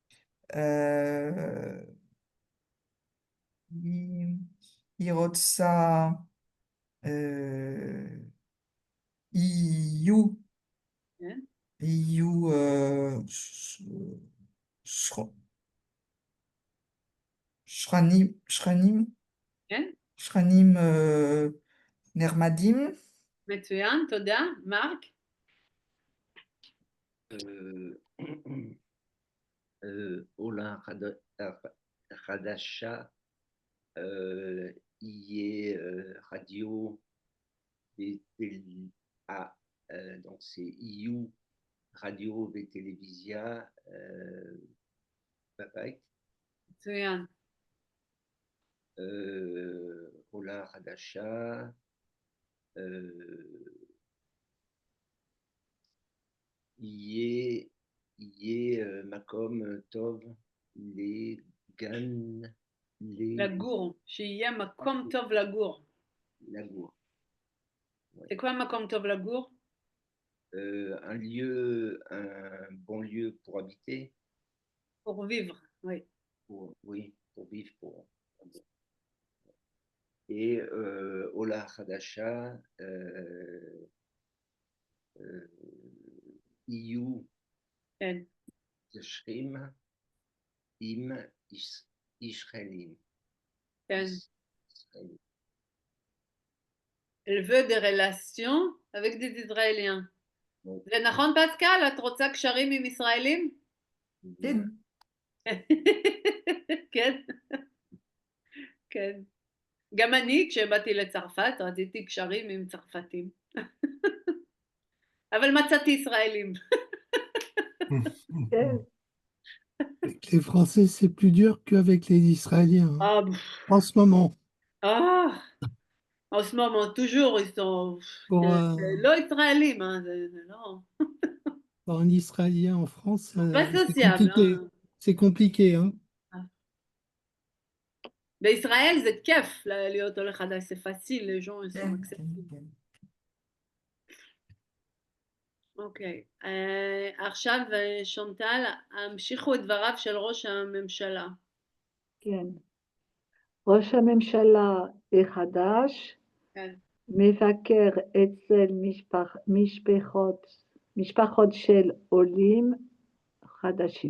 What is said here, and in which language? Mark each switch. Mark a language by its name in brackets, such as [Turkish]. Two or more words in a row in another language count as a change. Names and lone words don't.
[Hebrew] היא רוצה יהיו שכנים נחמדים. מצוין, תודה. מרק? עולה חדשה, יהיה רדיו, [French] donc c'est IU, radio [Hebrew] וטלוויזיה, בבית. מצוין. עולה חדשה, יהיה מקום טוב לגן, לגור, שיהיה מקום טוב לגור. לגור. [French] C'est quoi [Hebrew] מקום טוב לגור? [French] Un bon lieu pour habiter. Pour vivre, oui. Pour vivre. [Hebrew] Et עולה חדשה, יהיו ישרים עם ישראלים. כן. [French] Elle veut des relations avec des Israéliens. [Hebrew] זה נכון, פסקל? את רוצה קשרים עם ישראלים? כן. כן. כן. גם אני, כשבאתי לצרפת, רציתי קשרים עם צרפתים. אבל מצאתי ישראלים. [French] Avec les Français, c'est plus dur qu'avec les Israéliens, hein, en ce moment. En ce moment, toujours, ils sont... [Hebrew] לא ישראלים, [French] hein, non. Pour un Israélien en France, pas c'est sociable. compliqué. Hein. C'est compliqué, hein. [Hebrew] בישראל זה כיף להיות עולה חדש, [French] c'est facile, les gens, ils sont acceptés. [Hebrew] אוקיי, עכשיו שונטל, המשיכו את דבריו של ראש הממשלה. כן. ראש הממשלה החדש מבקר אצל משפחות של עולים חדשים.